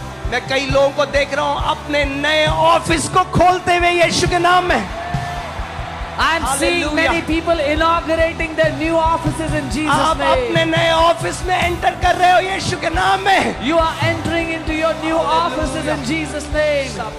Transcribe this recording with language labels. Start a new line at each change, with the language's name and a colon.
Hindi: मैं कई लोगों को देख रहा हूं अपने नए ऑफिस को खोलते हुए यीशु के नाम में।
English: I am seeing many people inaugurating their new offices in Jesus'
Hindi: आप अपने
English: name.
Hindi: नए ऑफिस में एंटर कर रहे हो यीशु के नाम में।
English: You are entering into your new offices in Jesus' name.